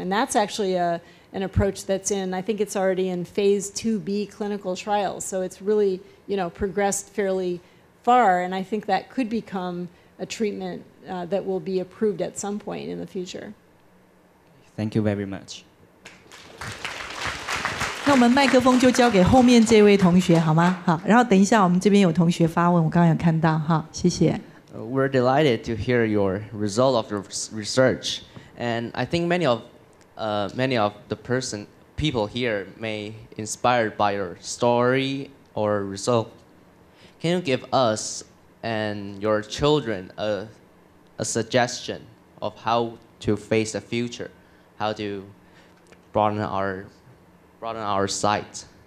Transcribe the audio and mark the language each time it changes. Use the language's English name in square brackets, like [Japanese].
[English] And that's actually an approach that's I think it's already in phase 2B clinical trials. So it's really, progressed fairly far. And I think that could become a treatment that will be approved at some point in the future. Thank you very much. [Chinese] 那我们麦克风就交给后面这位同学，好吗？好，然后等一下我们这边有同学发问，我刚刚有看到，哈，谢谢。 [English] We're delighted to hear your result of your research, and I think many of the people here may inspired by your story or result. Can you give us and your children a suggestion of how to face the future, how to broaden our sight?